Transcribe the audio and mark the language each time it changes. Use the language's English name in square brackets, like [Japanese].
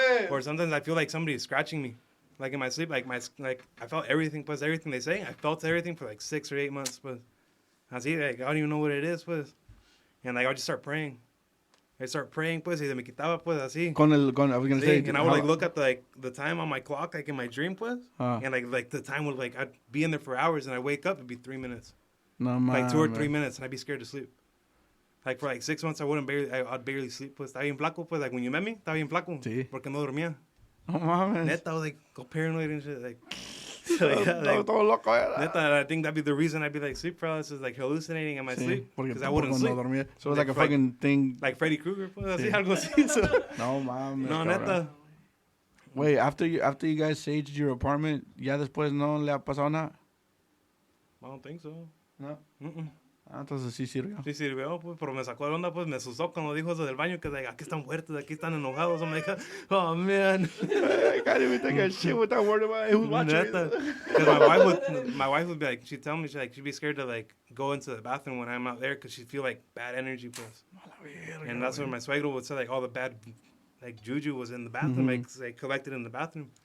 [English] Or sometimes I feel like somebody is scratching me, like in my sleep. Like I felt everything plus everything they say. I felt everything for like 6 or 8 months, but Así, like, I don't even know what it is, pues. And, like, I'll just start praying. I start praying, [Spanish] pues, y se me quitaba, pues, así. [English] I was going to say. And I would, like, look at, the time on my clock, like, in my dream, pues. And, like, the time would, like, I'd be in there for hours, and I'd wake up, it'd be 3 minutes. No, like, 2 or 3 minutes, and I'd be scared to sleep. Like, for, like, 6 months, I'd barely sleep, pues. [Spanish] Estaba bien flaco, pues. [English] Like, when you met me, [Spanish] estaba bien flaco. Sí. Porque no dormía. No mames. [English] Neta, I was, like, go paranoid and shit, like... [Spanish] Todo loco era. [English] Neta, I think that'd be the reason I'd be like sleep paralysis, like hallucinating in my sleep, because I wouldn't sleep. [Spanish] No dormía. [English] So it was like a fucking thing. Like Freddy Krueger, pues, así, [Spanish] Sí. algo así. So. No mames. No, neta. [English] Wait, after you guys saged your apartment, [Spanish] ya después no le ha pasado nada? [English] I don't think so. [Spanish] No. Mm-mm. Entonces sí sirvió. Sí sirvió, pues, pero me sacó de onda, pues, me asustó cuando dijo eso del baño, que like, aquí están fuertes, aquí están enojados. [English] I'm like, oh, man. I can't even take a shit without worrying about who's watching. Neta. Because my wife would be like, she'd tell me, she'd be scared to, like, go into the bathroom when I'm out there, because she'd feel, like, bad energy, pues. And that's when my suegro would say, like, all the bad, like, juju was in the bathroom, like, collected in the bathroom.